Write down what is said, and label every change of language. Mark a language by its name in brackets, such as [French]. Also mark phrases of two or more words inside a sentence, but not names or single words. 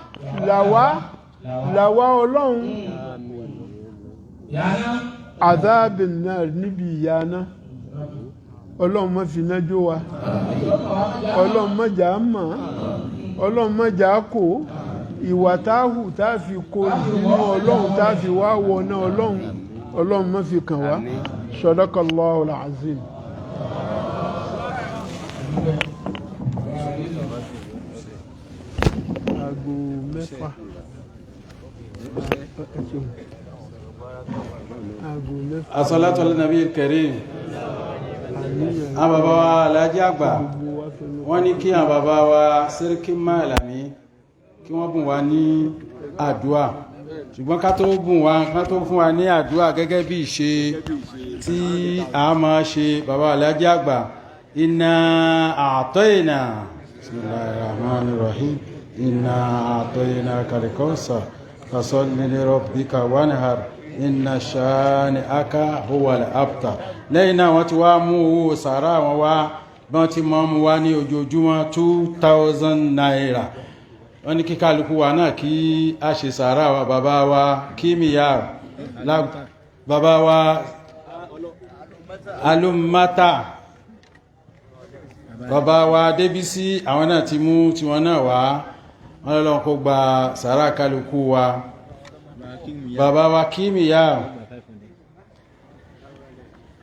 [Yoruba] là wá Ọlọ́run àzábànnáà níbi ìyáná Ọlọ́run má fi iná jó wa Ọlọ́run má jà á mọ̀ Ọlọ́run má jà á kó ìwà táhù tá a fi kó ìbínú Ọlọ́run tá a fi wá wọná Ọlọ́run má fi kàn wá [Arabic] صدق الله العظيم. [Yoruba] aago mẹ́fà [Arabic] الصلاة على النبي الكريم. [Yoruba] àwọn bàbá wa alájí àgbà wọ́n ní kí àwọn bàbá wa Sẹ́ríkí Málàmí kí wọ́n bùn wá ní àdúà ṣùgbọ́n ká tó fún wa ní àdúà gẹ́gẹ́ bí ìṣe tí a máa ṣe bàbá alájí àgbà [Arabic] إنا أعطينا بسم الله الرحمن الرحيم إنا أعطيناك الكوثر فصل لربك وانحر إن شانئك هو الأبتر. [Yoruba] lẹ́yìn náà wọ́n ti wá mú owó sàárà wọn wá bọ́n ti mọ́ mú wá ní ojoojúmọ́ 2,000 naira. wọ́n ní kí kálukú wa náà kí a ṣe sàárà wa bàbá wa kímíyà bàbá wa alùmátà bàbá wa débísí àwọn náà ti mú tiwọn náà wá wọ́n lọ́lọ́ kó gba sàárà kálukú wa bàbá wa kímíyà